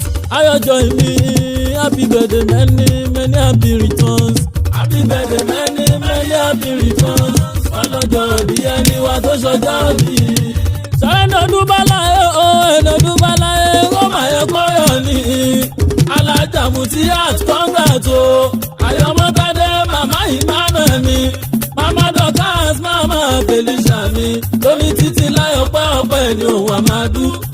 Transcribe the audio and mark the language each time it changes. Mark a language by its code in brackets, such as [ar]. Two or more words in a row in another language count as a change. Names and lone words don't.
[en] Ayọ̀ join me, happy birthday, many, many happy returns. Happy birthday, many, many happy returns. [yo] Ọlọ́jọ́ ìbí ẹni wa tó ṣọjọ́ ìbí. Sọ̀rọ̀ ẹni ọdún bá láyé, o, ẹni ọdún bá láyé, ó máa yẹ kó yọ̀ ni. Alájà Mutiat, congrats o. Ayọ̀mọ́tádé, màmá Emmanuel mi, màmá Dorcas, màmá Felicia mi, lórí títí láyọ̀ pẹ́ ọpẹ́ ni òun á máa dú.